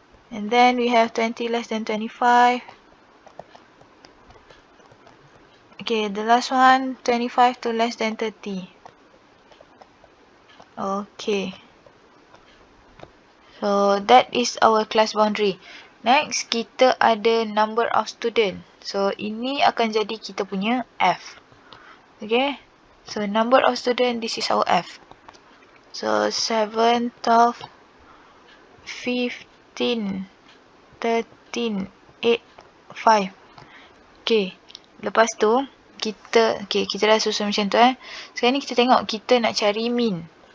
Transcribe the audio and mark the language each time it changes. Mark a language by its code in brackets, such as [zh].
[en] And then we have 20 less than 25. Okay, the last one, 25 to less than 30. Okay. So that is our class boundary. Next, [ms] kita ada [en] number of student. [ms] So ini akan jadi kita punya F. [en] Okay. So number of student, this is our F. So 7, 12, 15, 13, 8, 5. Okay. [ms] Lepas tu, kita dah susun macam tu Sekarang ni kita tengok kita nak cari mean.